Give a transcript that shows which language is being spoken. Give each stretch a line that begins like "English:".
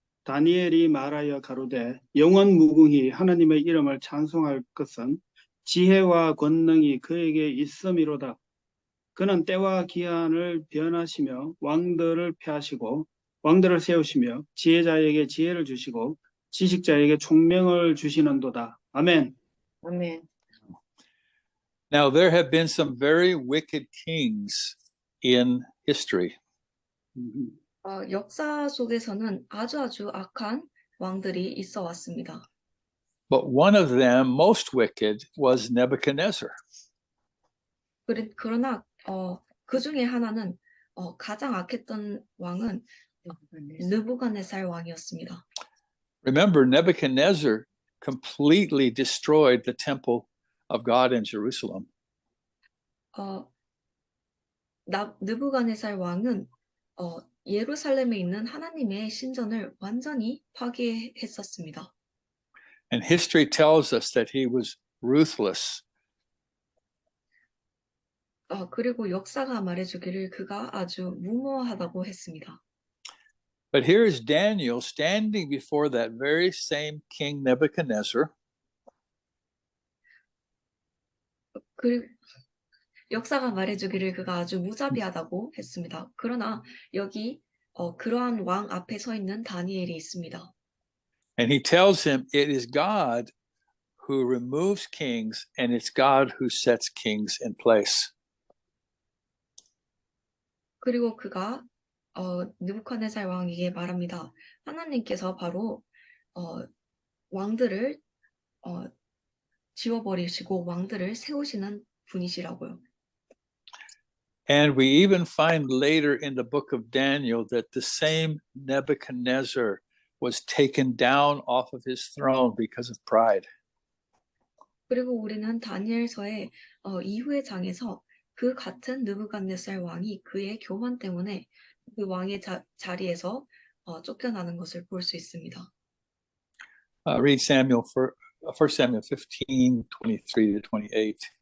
Korean: 다니엘이 말하여 가로되 영원 무궁히 하나님의 이름을 찬송할 것은 지혜와 권능이 그에게 있음이로다. 그는 때와 기한을 변하시며 왕들을 폐하시고 왕들을 세우시며 지혜자에게 지혜를 주시고 지식자에게 총명을 주시는도다. 아멘. 아멘.
English: Now, there have been some very wicked kings in history.
Korean: 역사 속에서는 아주 악한 왕들이 있어 왔습니다.
English: But one of them, most wicked, was Nebuchadnezzar.
Korean: 그러나 그 중에 하나는 가장 악했던 왕은 느부갓네살 왕이었습니다.
English: Remember, Nebuchadnezzar completely destroyed the temple of God in Jerusalem.
Korean: 느부갓네살 왕은 예루살렘에 있는 하나님의 신전을 완전히 파괴했었습니다.
English: And history tells us that he was ruthless.
Korean: 그리고 역사가 말해주기를 그가 아주 무모하다고 했습니다.
English: But here is Daniel standing before that very same king Nebuchadnezzar.
Korean: 역사가 말해주기를 그가 아주 무자비하다고 했습니다. 그러나 여기 그러한 왕 앞에 서 있는 다니엘이 있습니다.
English: And he tells him it is God who removes kings and it's God who sets kings in place.
Korean: 그리고 그가 느부갓네살 왕에게 말합니다. 하나님께서 바로 왕들을 지워버리시고 왕들을 세우시는 분이시라고요.
English: And we even find later in the book of Daniel that the same Nebuchadnezzar was taken down off of his throne because of pride.
Korean: 그리고 우리는 다니엘서의 이후의 장에서 그 같은 느부갓네살 왕이 그의 교만 때문에 그 왕의 자리에서 쫓겨나는 것을 볼 수 있습니다.
English: Read 1 Samuel 15:23 to 28.